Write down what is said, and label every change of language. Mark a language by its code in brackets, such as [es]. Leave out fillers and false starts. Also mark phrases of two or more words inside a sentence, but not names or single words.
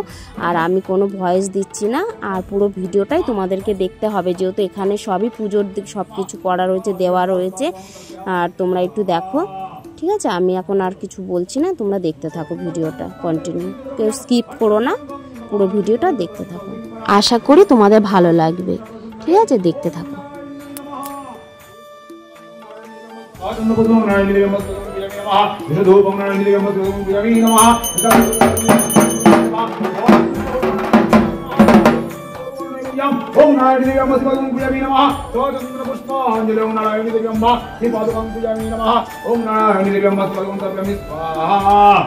[bn] আর আমি কোনো ভয়েস দিচ্ছি না, আর পুরো ভিডিওটাই তোমাদেরকে দেখতে হবে, যেহেতু এখানে সবই পুজোর দিক সব কিছু করা রয়েছে, দেওয়া রয়েছে। আর তোমরা একটু দেখো, ঠিক আছে? আমি এখন আর কিছু বলছি না, তোমরা দেখতে থাকো ভিডিওটা কন্টিনিউ, কেউ স্কিপ করো না, পুরো ভিডিওটা দেখতে থাকো। আশা করি তোমাদের ভালো লাগবে, ঠিক আছে? দেখতে থাকো। [sa] ओम नारायण देवी अम्बा शिवाय ओम पूजामि नमः स्वचंद्र पुष्पांजलि ओम नारायण देवी अम्बा श्रीपादुकं पूजामि नमः ओम नारायण देवी अम्बा शिवाय ओम तर्पयामि स्वाहा